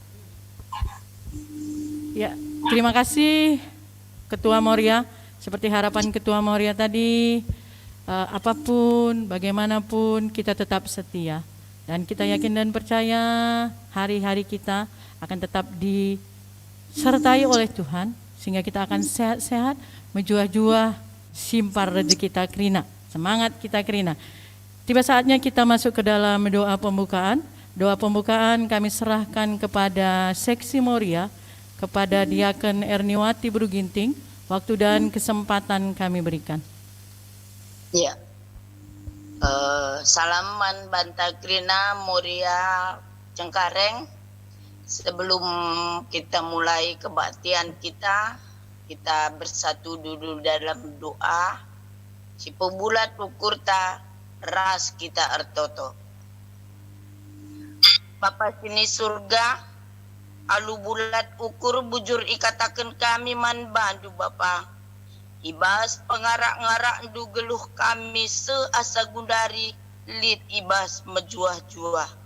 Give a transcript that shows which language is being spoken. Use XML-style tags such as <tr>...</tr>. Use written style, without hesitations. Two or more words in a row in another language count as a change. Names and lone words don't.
<id>Ya, terima kasih Ketua Moria. Seperti harapan Ketua Moria tadi, apapun, bagaimanapun kita tetap setia. Dan kita yakin dan percaya hari-hari kita akan tetap disertai oleh Tuhan. Sehingga kita akan sehat-sehat,</id> <btx>menjuah-juah, simpar rezeki kita Krina.</btx> <id>Semangat kita Krina. Tiba saatnya kita masuk ke dalam doa pembukaan. Doa pembukaan kami serahkan kepada seksi Moria, kepada Diaken Erniwati Bruginting. Waktu dan kesempatan kami berikan. Ya, salaman Bantakrina Moria Cengkareng. Sebelum kita mulai kebaktian kita bersatu dulu dalam doa.</id> <btx>si pebulat ukur ta ras kita ertoto. Bapa sini surga, alu bulat ukur bujur ikatakan kami man bandu Bapa. Ibas pengarak-ngarak ndu geluh kami seasa gundari lit ibas mejuah-juah.</btx>